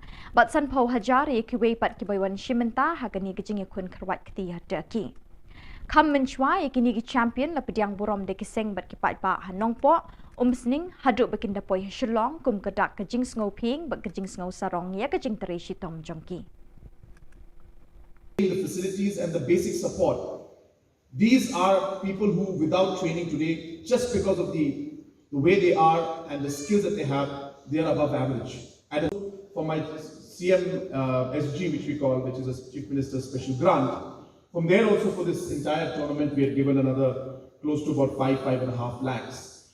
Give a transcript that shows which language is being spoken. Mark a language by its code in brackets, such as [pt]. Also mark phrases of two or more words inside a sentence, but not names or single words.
[kha] Bat san pawajar ye kiwe pat ki baywan shimenta ha ka ni ka jingekun karwat kti ha Turkey. Kam menchwa ye kini ki champion la pediang burom de kiseng bat ki pat ba ha nongpo umsning haduk bekinda poi ha Shillong kum kadak ka jing sngo ping bat ka jing sngo sarong ya ka jing tereshi tom jongki. [en] The facilities and the basic support. These are people who, without training today, just because of the way they are and the skills that they have, they are above average. And for my CM SG, which we call, which is a Chief Minister's Special Grant, from there also for this entire tournament, we had given another close to about 5.5 lakhs.